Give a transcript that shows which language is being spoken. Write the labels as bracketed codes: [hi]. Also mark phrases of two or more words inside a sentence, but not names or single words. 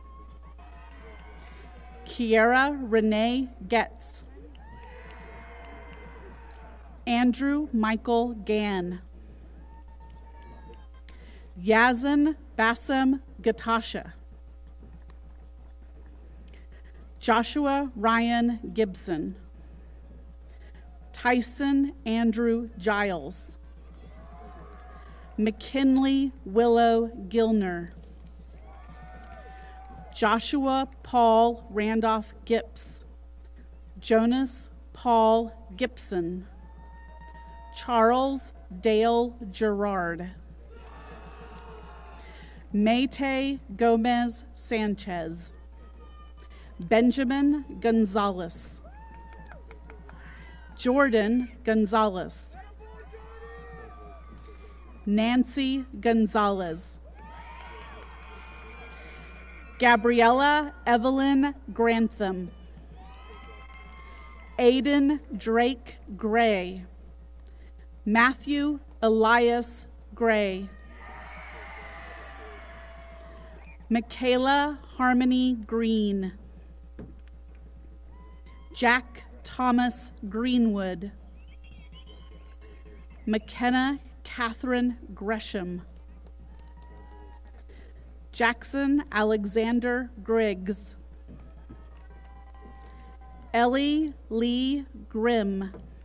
[en] Kiera Renee Getz. Andrew Michael Gann. Yazin Bassem Gatasha. Joshua Ryan Gibson. Tyson Andrew Giles. McKinley Willow Gilner. Joshua Paul Randolph Gips. Jonas Paul Gibson. Charles Dale Gerard. Mayte Gomez Sanchez. Benjamin Gonzalez. Jordan Gonzalez. Nancy Gonzalez. Gabriella Evelyn Grantham. Aiden Drake Gray. Matthew Elias Gray. Michaela Harmony Green. Jack Thomas Greenwood. McKenna Catherine Gresham. Jackson Alexander Griggs. Ellie Lee Grimm.